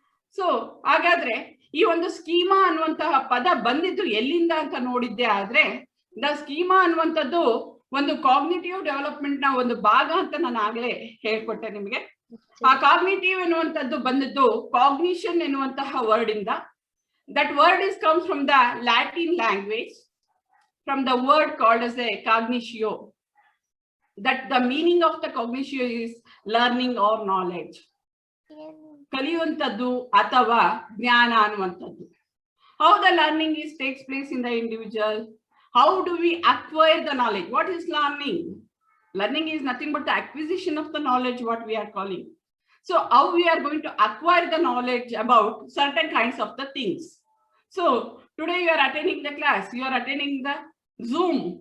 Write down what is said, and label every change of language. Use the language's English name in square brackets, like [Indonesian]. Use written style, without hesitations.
[Kannada] So ಹಾಗಾದ್ರೆ ಈ ಒಂದು ಸ್ಕೀಮಾ ಅನ್ನುವಂತಹ ಪದ ಬಂದಿದ್ದು ಎಲ್ಲಿಂದ ಅಂತ ನೋಡಿದ್ದೆ ಆದ್ರೆ, ದ ಸ್ಕೀಮಾ ಅನ್ನುವಂಥದ್ದು ಒಂದು ಕಾಗ್ನಿಟಿವ್ ಡೆವಲಪ್ಮೆಂಟ್ ನ ಒಂದು ಭಾಗ ಅಂತ ನಾನು ಆಗ್ಲೇ ಹೇಳ್ಕೊಟ್ಟೆ ನಿಮಗೆ. ಆ ಕಾಗ್ನಿಟಿವ್ ಎನ್ನುವಂಥದ್ದು ಬಂದದ್ದು ಕಾಗ್ನಿಷನ್ ಎನ್ನುವಂತಹ ವರ್ಡ್ ಇಂದ. [English] That word is comes from the Latin language, from the word called as a cognitio. That the meaning of the cognitio is learning or knowledge. [Kannada] ಕಲಿಯುವಂಥದ್ದು ಅಥವಾ ಜ್ಞಾನ ಅನ್ನುವಂಥದ್ದು. [English] How the learning takes place in the individual? How do we acquire the knowledge? What is learning? Learning is nothing but the acquisition of the knowledge, what we are calling. So how we are going to acquire the knowledge about certain kinds of the things. So today you are attending the class, you are attending the Zoom.